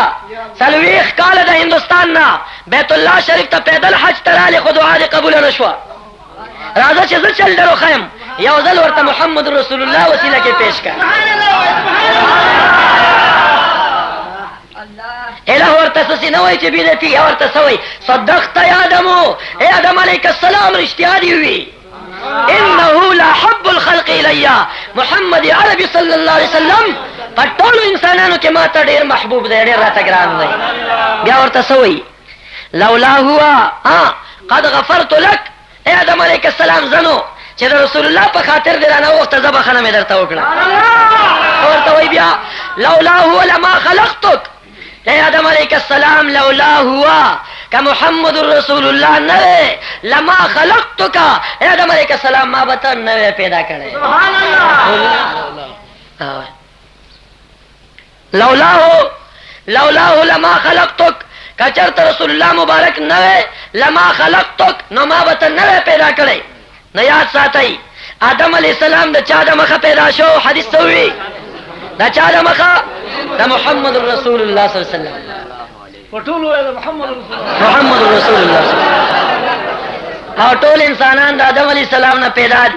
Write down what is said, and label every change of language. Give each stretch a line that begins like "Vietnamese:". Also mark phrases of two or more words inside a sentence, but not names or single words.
Pashto: 40 کاله د هندوستان نه بیت الله شریف ته پیدل حج ته رالې، خو دعا دې قبوله نه شوه. راځه چې زه چل ډېر وښیم، یو ځل ورته محمد رسول الله وسیله کې پیش کړه. الہ ورته څه نه وایي چې بدعتي، ورته څه وایي؟
Arabic: صدقت یا آدمو،
Pashto: ای آدم
Arabic: علیه السلام
Pashto: رښتیا دې وي.
Arabic: انه لا حب الخلق الیا،
Pashto: محمد عربي
Arabic: صلی الله علیه وسلم
Pashto: په ټولو انسانانو کې ما ته ډېر محبوب دی، ډېر راته ګران دی. بیا ورته څه وایي؟
Arabic: لولا هو قد غفرت لك،
Pashto: ای آدم
Arabic: علیه السلام
Pashto: زنو چې د رسول الله په خاطر دې رانه وغوښته، زه بخښنه مې درته وکړه. ورته وایي بیا
Arabic: لولا هو لما خلقتك،
Pashto: ای آدم
Arabic: علیه السلام لولا هو
Pashto: که محمد رسول الله نه
Arabic: لما خلقتک،
Pashto: ای آدم
Arabic: علیه السلام
Pashto: ما به ته نه پیدا کړی.
Arabic: سبحان الله. لولاه لما خلقتک،
Pashto: که چرته رسول الله مبارک نه
Arabic: لما خلقتک
Pashto: نو ما به ته نه پیدا کړی. نو یاد ساتئ آدم
Arabic: علیه السلام
Pashto: د چا د مخه پیدا شو؟ حدیث څه وایي؟ د چا د مخه؟ د محمد رسول الله
Arabic: صلی الله علیه وسلم.
Pashto: محمد رسول الله او ټول انسانان د آدم
Arabic: علیه السلام
Pashto: نه پیدا دي.